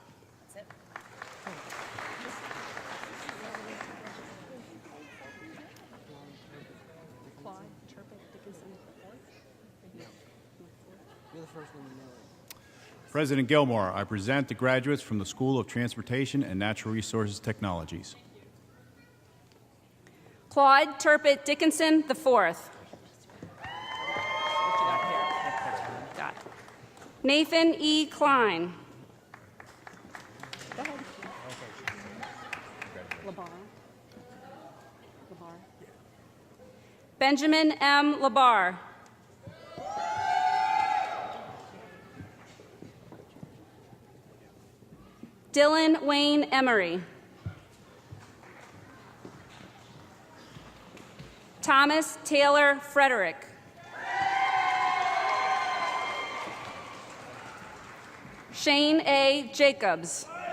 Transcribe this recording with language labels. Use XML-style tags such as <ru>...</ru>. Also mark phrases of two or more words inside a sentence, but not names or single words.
<en>President Gilmore, I present the graduates from the School of Transportation and Natural Resources Technologies. Claude Turpett Dickinson IV. Nathan E. Klein. Benjamin M. Labar. Dylan Wayne Emery. Thomas Taylor Frederick. Shane A. Jacobs.</en>